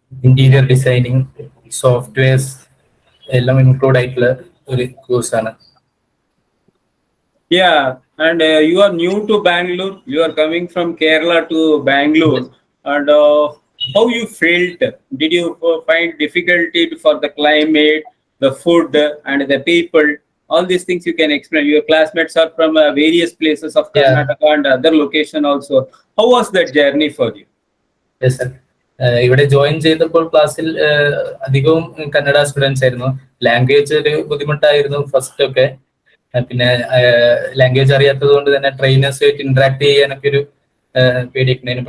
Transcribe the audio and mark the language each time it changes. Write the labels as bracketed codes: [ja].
[ml] Interior designing, softwares എല്ലാം include ആയിട്ടുള്ള ഒരു കോഴ്സാണ്. [en] Yeah, and you are new to Bangalore. You are coming from Kerala to Bangalore, and how you felt? Did you find difficulty for the climate, the food, and the people? All these things you can explain. Your classmates are from various places of Karnataka and other location also. How was that journey for you? Yes, sir. [ml] ഇവിടെ join ചെയ്തപ്പോൾ ക്ലാസ്സിൽ അധികവും Kannada students ആയിരുന്നു. Language ഒരു ബുദ്ധിമുട്ടായിരുന്നു first ഒക്കെ. പിന്നെ language അറിയാത്തത് കൊണ്ട് തന്നെ ട്രെയിനേഴ്സുമായിട്ട് ഇന്ററാക്ട് ചെയ്യാനൊക്കെ ഒരു പേടിയൊക്കെ ഉണ്ടായിരുന്നു.